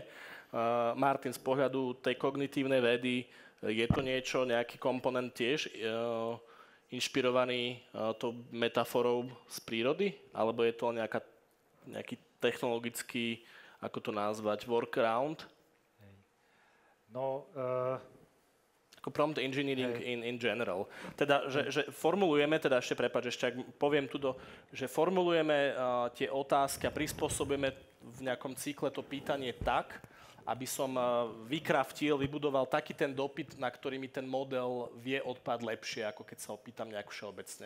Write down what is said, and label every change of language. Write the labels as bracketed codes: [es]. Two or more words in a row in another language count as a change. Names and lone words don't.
[sk] Martin, z pohľadu tej kognitívnej vedy, je to niečo, nejaký komponent tiež inšpirovaný tou metaforou z prírody? Alebo je to nejaký technologický, ako to nazvať, workaround? No, [en] ako prompt engineering in general. [sk] Teda, že formulujeme, teda ešte prepáč, ešte ak poviem tu, že formulujeme tie otázky a prispôsobujeme v nejakom cykle to pýtanie tak, aby som vybudoval taký ten dopyt, na ktorý mi ten model vie odpad lepšie, ako keď sa opýtam nejak všeobecne.